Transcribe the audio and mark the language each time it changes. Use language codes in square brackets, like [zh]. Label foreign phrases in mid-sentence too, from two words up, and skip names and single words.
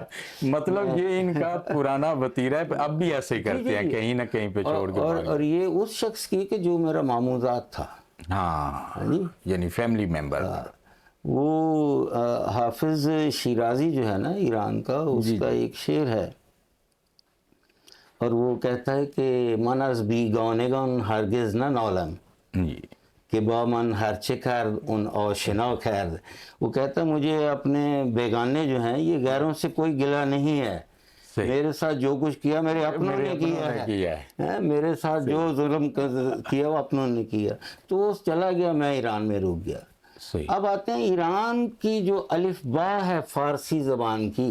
[ur] مطلب یہ ان کا پرانا وتیرہ ہے، اب بھی ایسے ہی کرتے ہیں، کہیں نہ کہیں پہ چھوڑ کے. اور یہ اس شخص کی کہ جو میرا ماموں ذات تھا. ہاں، یعنی فیملی ممبر. وہ حافظ شیرازی جو ہے نا ایران کا، اس کا ایک شعر ہے، اور وہ کہتا ہے کہ [fa] من از بیگانگان ہرگز نہ نالم کہ با من ہرچه کرد اون آشنا کرد. [ur] وہ کہتا ہے مجھے اپنے بیگانے جو ہیں یہ غیروں سے کوئی گلہ نہیں ہے، میرے ساتھ جو کچھ کیا میرے اپنوں نے کیا ہے، میرے ساتھ جو ظلم کیا وہ اپنوں نے کیا. تو وہ چلا گیا، میں ایران میں رک گیا. اب آتے ہیں ایران کی جو الف با ہے فارسی زبان کی.